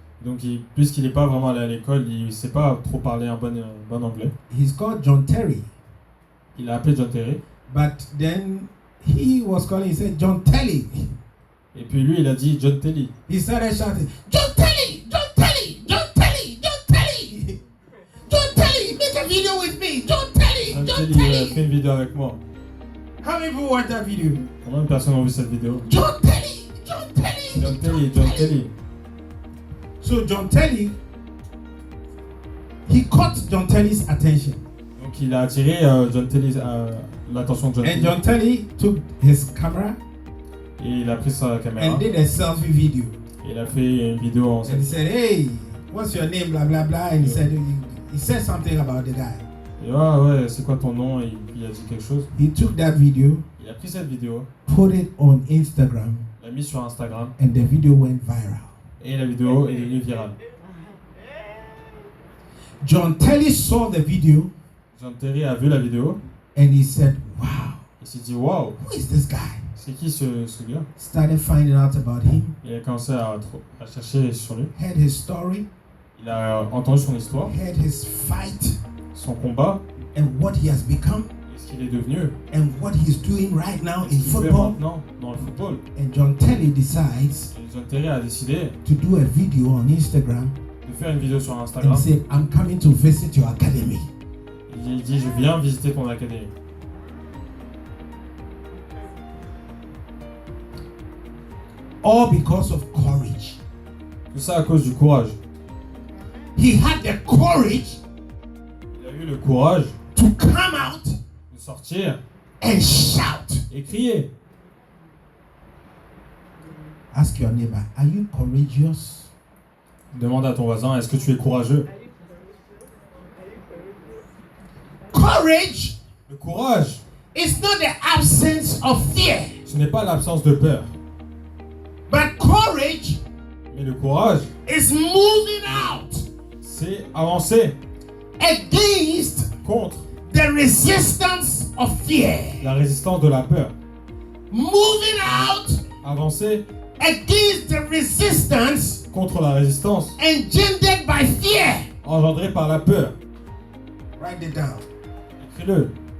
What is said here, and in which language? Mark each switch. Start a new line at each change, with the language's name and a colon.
French: Donc, puisqu'il n'est pas vraiment allé à l'école, il ne sait pas trop parler un bon anglais.
English: He's called John Terry.
French: Il a appelé John Terry.
English: But then he was calling, he said, John Telly.
French: Et puis lui, il a dit John Terry.
English: He started shouting, John Telly, John Telly, John Telly, John Telly. John Telly, make a video with me. John Telly, John John Terry Telly.
French: fait une vidéo avec moi.
English: How many people watch that video?
French: Combien de personnes ont vu cette vidéo?
English: John Telly, John Telly. John Terry, John Terry. So John Telly, he caught John Telly's attention.
French: Donc il a attiré John Terry, l'attention de John
English: And
French: Terry.
English: John Telly took his camera
French: Et il a pris sa caméra.
English: and did a selfie video.
French: Et il a fait une vidéo en
English: And he said, hey, what's your name, blah, blah, blah. And he said something about the guy.
French: Et ouais, c'est quoi ton nom? Et il a dit quelque chose.
English: He took that video,
French: Il a pris cette vidéo,
English: put it on Instagram,
French: l'a mise sur Instagram.
English: and the video went viral.
French: Et la vidéo est devenue virale.
English: John Telly saw the video
French: John Terry a vu la vidéo.
English: and he said, wow,
French: Il s'est dit waouh,
English: who is this guy?
French: c'est qui ce gars?
English: Started finding out about him,
French: Il a commencé à chercher sur lui.
English: heard his story,
French: Il a entendu son histoire,
English: heard his fight,
French: son combat,
English: and what he has become,
French: et ce qu'il est devenu,
English: and what he's doing right now
French: et
English: in
French: ce qu'il fait
English: football.
French: maintenant dans le football.
English: And John Telly decides
French: Et John Terry a décidé
English: to do a video on Instagram
French: de faire une vidéo sur Instagram.
English: and said, I'm coming to visit your academy.
French: Il dit je viens visiter ton académie.
English: All because of courage.
French: Tout ça à cause du courage.
English: He had the courage
French: Il a eu le courage
English: to come out
French: de sortir
English: and shout.
French: et crier.
English: Ask your neighbor, are you courageous?
French: Demande à ton voisin, est-ce que tu es courageux?
English: Courage
French: Le courage,
English: is not the absence of fear,
French: ce n'est pas l'absence de peur.
English: but courage
French: Mais le courage,
English: is moving out
French: c'est avancer
English: against
French: contre
English: the resistance of fear.
French: la résistance de la peur.
English: Moving out
French: Avancer
English: against the resistance
French: contre la résistance
English: engendered by fear.
French: engendrée par la peur.
English: Write it down.
French: Écris-le.